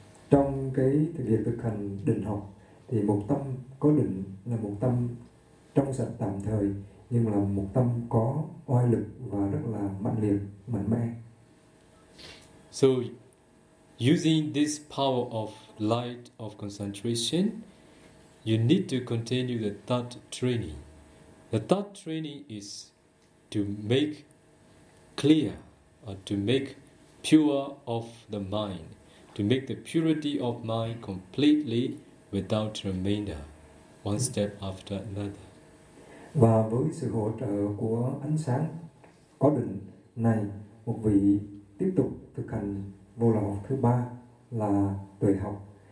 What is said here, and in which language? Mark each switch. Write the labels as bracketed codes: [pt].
[vi] Trong cái thực hiện thực hành định học thì một tâm có định là một tâm trong sạch tạm thời, nhưng là một tâm có oai lực và rất là mạnh liệt, mạnh mẽ. [en] So using this power of light of concentration, you need to continue the thought training. The thought training is to make clear or to make pure of the mind, to make the purity of mind completely without remainder, one step after another. [vi] Và với sự hỗ trợ của ánh sáng có định này, một vị tiếp tục thực hành vô lậu học thứ ba là tuệ học.